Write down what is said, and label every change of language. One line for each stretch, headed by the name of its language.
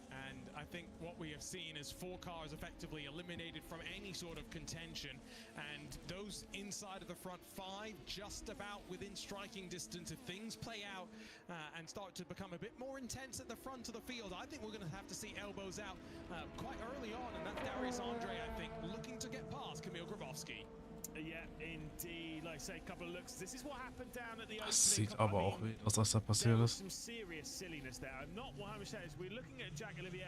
English: And I think what we have seen is 4 cars effectively eliminated from any sort of contention, and those inside of the front 5 just about within striking distance. If things play out and start to become a bit more intense at the front of the field, I think we're going to have to see elbows out quite early on, and that's Darius Andre, I think, looking to get past Kamil Grabowski. Yeah, indeed. Like I say, a couple of looks. This is what happened down at the
German: Das sieht aber auch wild aus, was da passiert ist.
English: Some serious silliness there. I'm not 100%. We're looking at Jack Olivier.